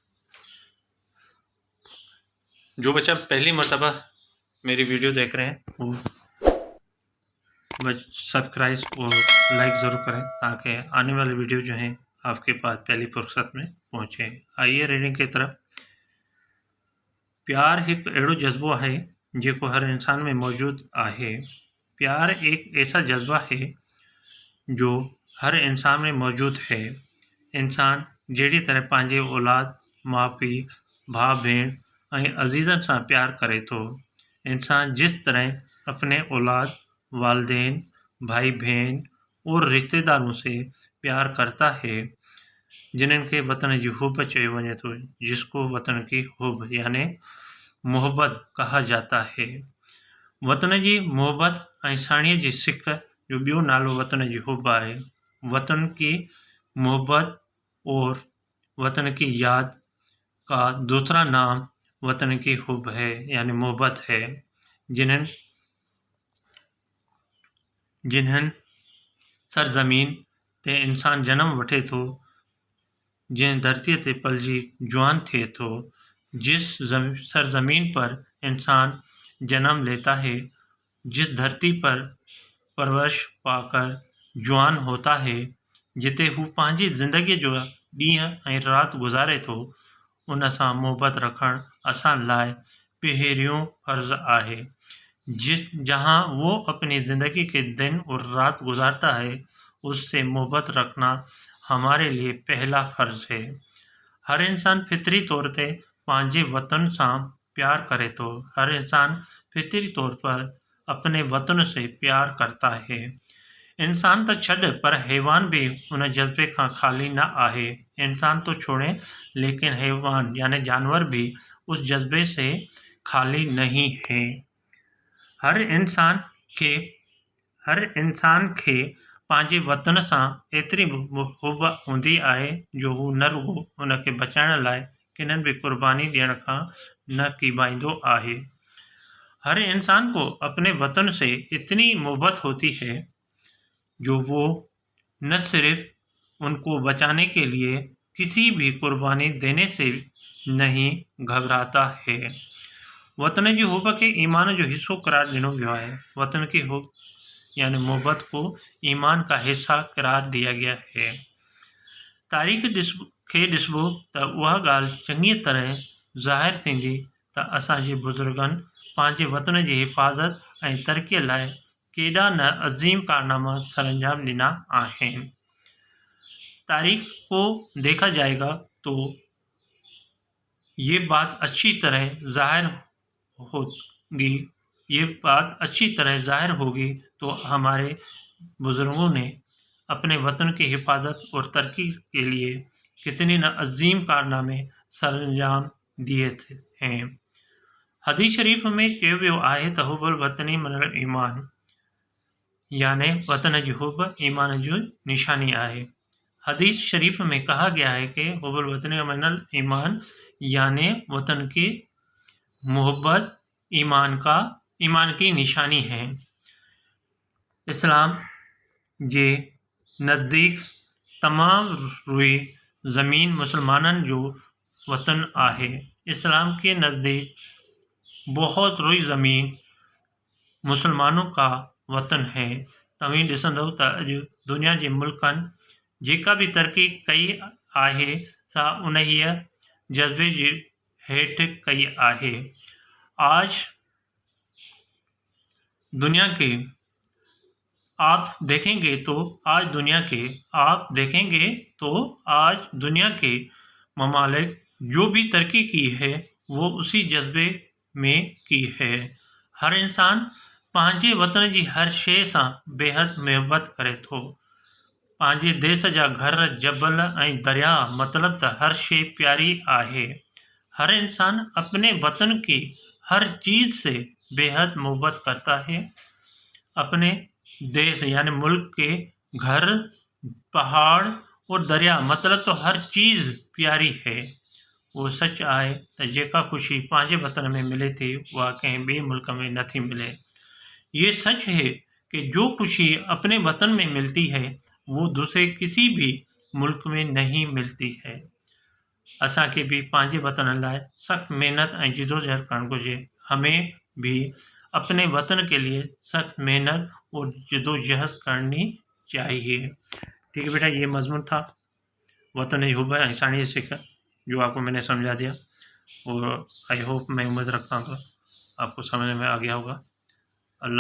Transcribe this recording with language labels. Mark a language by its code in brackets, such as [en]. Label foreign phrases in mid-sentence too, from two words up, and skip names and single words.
[ur] جو بچہ پہلی مرتبہ میری ویڈیو دیکھ رہے ہیں وہ سبسکرائب اور لائک ضرور کریں تاکہ آنے والی ویڈیو جو ہیں آپ کے پاس پہلی فرصت میں پہنچے. آئیے ریڈنگ کی طرف. [sd] प्यार एक अड़ो जज्बो है जेको हर इंसान में मौजूद आहे। [ur] پیار ایک ایسا جذبہ ہے جو ہر انسان میں موجود ہے. [sd] इंसान जहिड़ी तरह पंहिंजे औलाद, माउ पीउ, भाउ भेण ऐं अज़ीज़नि सां प्यार करे थो, [ur] انسان جس طرح اپنے اولاد، والدین، بھائی بہن اور رشتہ داروں سے پیار کرتا ہے [sd] जिन्हनि खे वतन जी हुब चयो वञे थो, [ur] جس کو وطن کی حب یعنی محبت کہا جاتا ہے. [sd] वतन जी मोहब्बत ऐं साणीअ जी सिक जो ॿियो नालो वतन जी हुब आहे। [ur] وطن کی محبت اور وطن کی یاد کا دوسرا نام وطن کی حب ہے یعنی محبت ہے. [sd] जिन्हनि सरज़मीन ते इंसान जन्म वठे थो, जंहिं धरतीअ ते पलिजी जवान थिए थो, [ur] جس سرزمین پر انسان جنم لیتا ہے، جس دھرتی پر پرورش پا کر جوان ہوتا ہے, [sd] जिते हू पंहिंजी ज़िंदगीअ जो ॾींहं ऐं राति गुज़ारे थो, उन सां मोहबत रखणु असां लाइ पहिरियों फ़र्ज़ आहे। [ur] جہاں وہ اپنی زندگی کے دن اور رات گزارتا ہے، اس سے محبت رکھنا ہمارے لیے پہلا فرض ہے. [sd] हर इंसान फितरी तौर ते पंहिंजे वतन सां प्यार करे थो। [ur] ہر انسان فطری طور پر اپنے وطن سے پیار کرتا ہے. [sd] इंसान तो छॾ पर हैवान भी उन जज्बे खां खाली न आहे। [ur] انسان تو چھوڑے لیکن حیوان یعنی جانور بھی اس جذبے سے خالی نہیں ہے. [sd] हर इंसान खे पंहिंजे वतन सां एतिरी हुब हूंदी आहे जो हू न रुगो उन खे बचाइण लाइ किन्हनि भी कुर्बानी ॾियण खां न कीबाईंदो आहे। [ur] ہر انسان کو اپنے وطن سے اتنی محبت ہوتی ہے جو وہ نہ صرف ان کو بچانے کے لیے کسی بھی قربانی دینے سے نہیں گھبراتا ہے. [sd] वतन जी हुब खे ईमान जो हिस्सो करार ॾिनो वियो आहे। [ur] وطن کی حب یعنی محبت کو ایمان کا حصہ قرار دیا گیا ہے. [sd] तारीख़ खे ॾिसबो त उहा ॻाल्हि चङी तरह ज़ाहिर थींदी त असांजे बुज़ुर्गनि पंहिंजे वतन जी हिफ़ाज़त ऐं तरक़ीअ लाइ केॾा न अज़ीम कारनामा सरअंजाम ॾिना आहिनि। [ur] تاریخ کو دیکھا جائے گا تو یہ بات اچھی طرح ظاہر ہوگی تو ہمارے بزرگوں نے اپنے وطن کی حفاظت اور ترقی کے لیے کتنے نہ عظیم کارنامے سرانجام دیے ہیں. [sd] हदीस शरीफ में चयो वियो आहे त [ar] حب الوطن من الإيمان [sd] यानी वतन जी हुब ईमान जो निशानी आहे। [ur] حدیث شریف میں کہا گیا ہے کہ [ar] حب الوطن من الإيمان [ur] یعنی وطن کی محبت ایمان کی نشانی ہے. [sd] इस्लाम जे नज़दीक तमाम रुई ज़मीन मुसलमानन जो वतन आहे। [ur] اسلام کے نزدیک بہت روئے زمین مسلمانوں کا وطن ہے. [sd] तव्हीं ॾिसंदव त अॼु दुनिया जे मुल्कनि जेका भी तरक़ी कई आहे सा उन्हीअ जज्बे जे हेठि कई आहे। [ur] آج دنیا کے آپ دیکھیں گے تو آج دنیا کے ممالک جو بھی ترقی کی ہے وہ اسی جذبے میں کی ہے. [sd] हर इंसान पंहिंजे वतन जी हर शइ सां बेहद मुहबत करे थो। पंहिंजे देश जा घर, जबल ऐं दरिया मतलब त हर शइ प्यारी आहे। [ur] ہر انسان اپنے وطن کی ہر چیز سے بے حد محبت کرتا ہے. اپنے دیش یعنی ملک کے گھر، پہاڑ اور دریا مطلب تو ہر چیز پیاری ہے. [sd] वो सच आहे त जेका ख़ुशी पंहिंजे वतन में मिले थी उहा कंहिं ॿिए मुल्क में नथी मिले। [ur] یہ سچ ہے کہ جو خوشی اپنے وطن میں ملتی ہے وہ دوسرے کسی بھی ملک میں نہیں ملتی ہے. [sd] असांखे भी पंहिंजे वतन लाइ सख़्त मेहनत ऐं जिदोजहद करणु घुरिजे। [ur] ہمیں بھی اپنے وطن کے لیے سخت محنت اور جدوجہد کرنی چاہیے. ٹھیک ہے بیٹا، یہ مضمون تھا وطن حب انسانی سکھ، جو آپ کو میں نے سمجھا دیا اور [en] I hope, [ur] میں امید رکھتا ہوں آپ کو سمجھ میں آ گیا ہوگا.